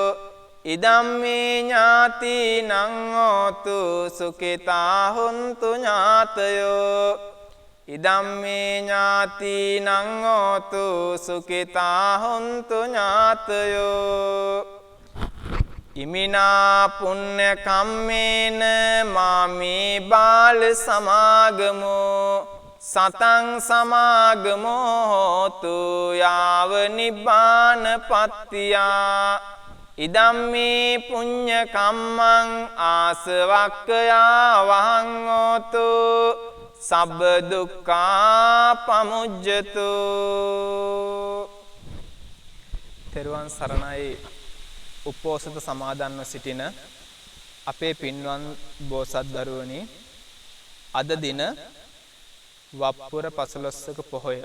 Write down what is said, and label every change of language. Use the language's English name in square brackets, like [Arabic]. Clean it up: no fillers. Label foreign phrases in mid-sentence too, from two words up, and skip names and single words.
[Pali] ඉදම්මේ ඥාතිනං හෝතු සුඛිතා හොන්තු ඥාතයෝ. ඉදම්මේ ඥාතිනං හෝතු සුඛිතා හොන්තු ඥාතයෝ. ඉමිනා පුඤ්ඤ කම්මේන මාමේ බාල සමාගමෝ සතං සමාගමෝ හෝතු යාව නිබ්බානපත්තියා. ඉදම්මේ පුඤ්ඤ කම්මං ආසවක්ඛයා වහං හෝතු සබ්බ දුක්ඛා පමුජ්ජතු. [Sinhala] තෙරුවන් සරණයි. උපෝසත සමාදන්ව සිටින අපේ පින්වන් බෝසත් දරුවනි, අද දින වප්පුර පසළොස්වක පොහොය.